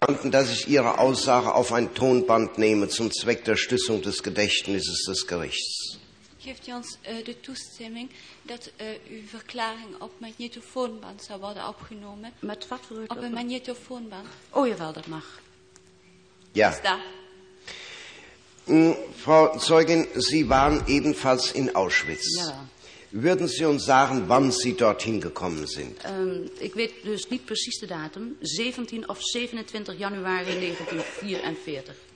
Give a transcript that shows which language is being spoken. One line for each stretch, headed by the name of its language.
German: Dass ich Ihre Aussage auf ein Tonband nehme zum Zweck der Stützung des Gedächtnisses des Gerichts.
Dutch: Geeft u ons de toestemming dat uw verklaring op magnetofoonband zou worden opgenomen? Met wat voor u? Op een magnetofoonband. Oh, jawel, dat mag. Ja.
German: Frau Zeugin, Sie waren ebenfalls in Auschwitz. Ja. Würden Sie uns sagen, wann Sie dorthin gekommen sind? Ich weiß
Dutch: dus nicht precies de datum. 17 of 27 Januari 1944.